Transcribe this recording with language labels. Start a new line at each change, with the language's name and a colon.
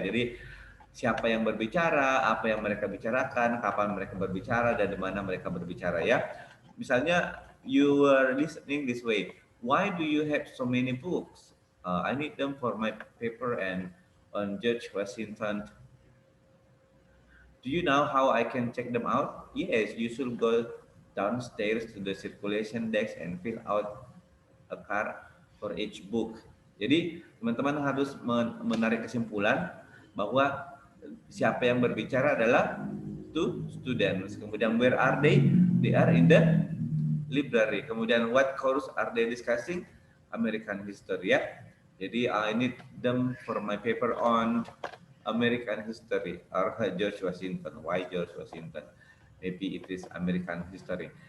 Indonesian: Jadi siapa yang berbicara, apa yang mereka bicarakan, kapan mereka berbicara, dan di mana mereka berbicara ya.
English: Misalnya you are listening this way, why do you have so many books? I need them for my paper and on George Washington. Do you know how I can check them out? Yes, you should go downstairs to the circulation desk and fill out a card for each book.
Indonesian: Jadi teman-teman harus menarik kesimpulan bahwa siapa yang berbicara adalah
English: two students. Kemudian where are they? They are in the library. Kemudian what course are they discussing? American history ya. Jadi I need them for my paper on American history or George Washington. Why George Washington? Maybe it is American history.